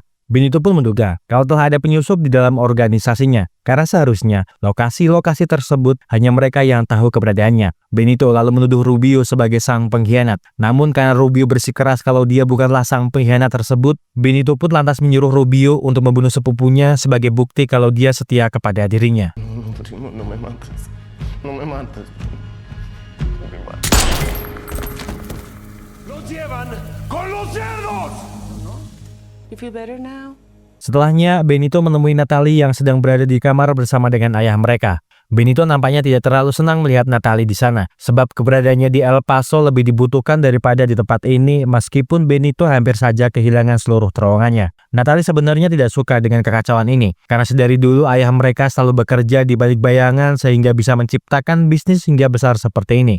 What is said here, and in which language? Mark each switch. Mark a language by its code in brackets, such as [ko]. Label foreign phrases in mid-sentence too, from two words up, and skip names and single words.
[id] Benito pun menduga kalau telah ada penyusup di dalam organisasinya, karena seharusnya lokasi-lokasi tersebut hanya mereka yang tahu keberadaannya. Benito lalu menuduh Rubio sebagai sang pengkhianat. Namun karena Rubio bersikeras kalau dia bukanlah sang pengkhianat tersebut, Benito pun lantas menyuruh Rubio untuk membunuh sepupunya sebagai bukti kalau dia setia kepada dirinya. [es] No me mates. Los llevan con los cerdos. [en] You feel better now? [id] Setelahnya, Benito menemui Natalie yang sedang berada di kamar bersama dengan ayah mereka. Benito nampaknya tidak terlalu senang melihat Natalie di sana, sebab keberadaannya di El Paso lebih dibutuhkan daripada di tempat ini meskipun Benito hampir saja kehilangan seluruh terowongannya. Natalie sebenarnya tidak suka dengan kekacauan ini, karena sedari dulu ayah mereka selalu bekerja di balik bayangan sehingga bisa menciptakan bisnis hingga besar seperti ini.